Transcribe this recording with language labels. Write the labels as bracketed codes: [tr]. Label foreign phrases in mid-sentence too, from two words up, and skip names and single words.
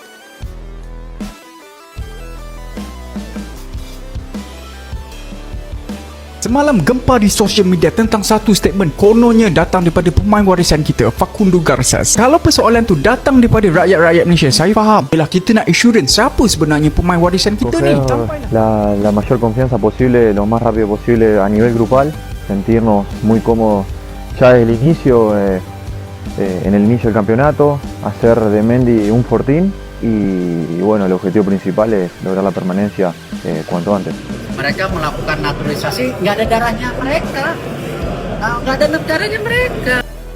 [ms] Semalam gempa di sosial media tentang satu statement kononnya datang daripada pemain warisan kita, Facundo Garcés. Kalau persoalan tu datang daripada rakyat-rakyat Malaysia, saya faham. Bila kita nak assurance siapa sebenarnya pemain warisan kita ni. [es] La mayor confianza posible, lo más rápido posible a nivel grupal, sentirnos muy cómodos ya desde el inicio, en el inicio del campeonato, hacer de Mendy un fortín. Y bueno, el objetivo principal es lograr la permanencia cuanto antes. [id] Mereka melakukan naturalisasi, nggak ada darahnya mereka, nggak ada negaranya mereka.